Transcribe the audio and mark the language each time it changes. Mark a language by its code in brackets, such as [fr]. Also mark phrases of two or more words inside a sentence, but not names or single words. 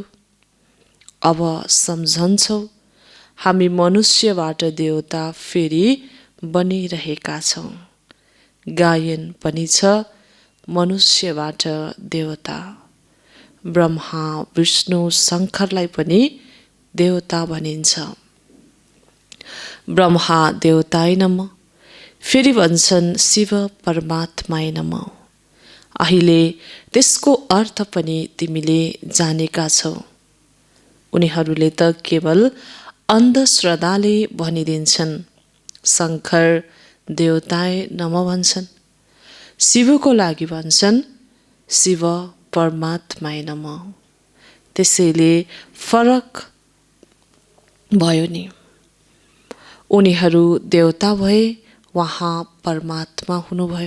[ne] अब सम्झन्छौ हामी मनुष्यबाट देवता फेरि बनिरहेका छौँ। गायन पनि छ मनुष्यबाट देवता। ब्रह्मा विष्णु शङ्करलाई पनि देवता भनिन्छ। [sa] ब्रह्मा देवताय नमः, [ne] फेरि भन्छन् शिव [sa] परमात्माय नमः। [ne] अहिले त्यसको अर्थ पनि तिमीले जानेका छौ। उनीहरूले त केवल अन्धश्रद्धाले भनिदिन्छन्। [sa] शङ्कर देवताय नमः भन्छन्। [ne] शिवको लागि भन्छन् शिव [sa] परमात्माय नमः। [ne] त्यसैले फरक भयो नि। उनीहरू देवता भए, उहाँ परमात्मा हुनुभयो।